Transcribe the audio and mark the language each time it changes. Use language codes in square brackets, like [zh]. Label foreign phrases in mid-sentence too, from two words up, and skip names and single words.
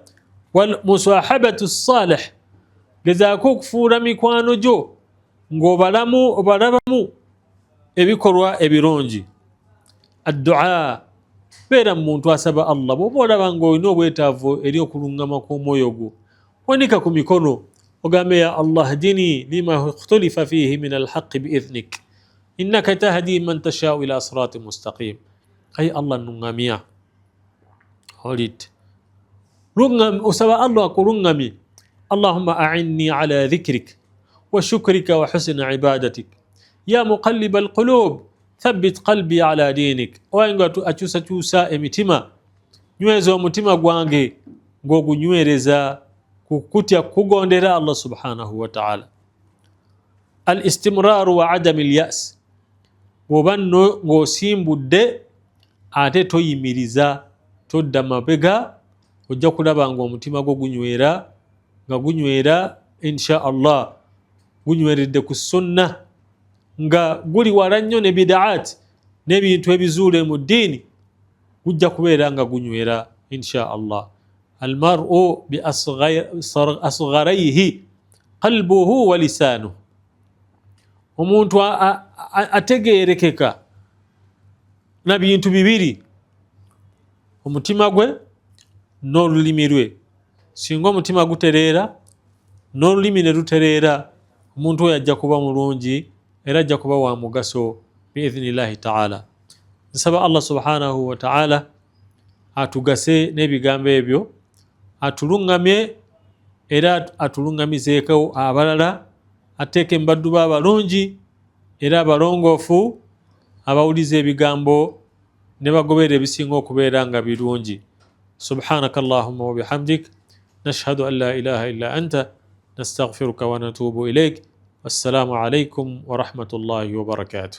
[ar] مصاحبة صالح, [lg] gezaako okufuula mikwano gyo ng'obalabamu ebikolwa ebirungi. Addua, beera muntu asaba Allah. Bw'oba olaba ng'olina obwetaavu eri okulungama kw'omwoyo gwo, wanika ku mikono ogambe [ar] يا الله اهدني لما اختلف فيه من الحق بإذنك إنك تهدي من تشاء إلى صراط مستقيم. [lg] Ay Allah nungamia holit usaba Allah akulungamie. [ar] اللهم أعني على ذكرك وشكرك وحسن عبادتك يا مقلب القلوب ثبت قلبي على دينك. [lg] Owayenga akyusakyusa emitima, nyweza omutima gwange ng'ogunywereza kukutya kugondera Allah [ar] سبحانه وتعالى. الاستمرار وعدم اليأس, [lg] bw'oba ng'osimbudde ate toyimiriza, todda mabega, ojja kulaba ng'omutima gwo gunywera, nga gunywera [ar] إن شاء الله, [lg] gunyweredde ku sunna, nga guli wala nnyo ne bid'at n'ebintu ebizuule mu ddiini, gujja kubeera nga gunywera [ar] إن شاء الله. المرء بأصغريه قلبه ولسانه, [lg] omuntu ategeerekeka na bintu bibiri, omutima gwe n'olulimi lwe. Singa omutima gutereera n'olulimi ne lutereera, omuntu oyo ajja kuba mulungi era ajja kuba wa mugaso [ar] بإذن الله تعالى. [lg] Nsaba Allah [ar] سبحانه وتعالى [lg] atugase n'ebigambo ebyo, atulungamye era atulungamizeeko abalala, ateeke mbaddu ba balungi era abalongoofu abawuliza ebigambo ne bagoberera ebisinga okubeera nga birungi. [ar] سبحانك اللهم وبحمدك نشهد أن لا إله إلا أنت نستغفرك ونتوب إليك. والسلام عليكم ورحمة الله وبركاته.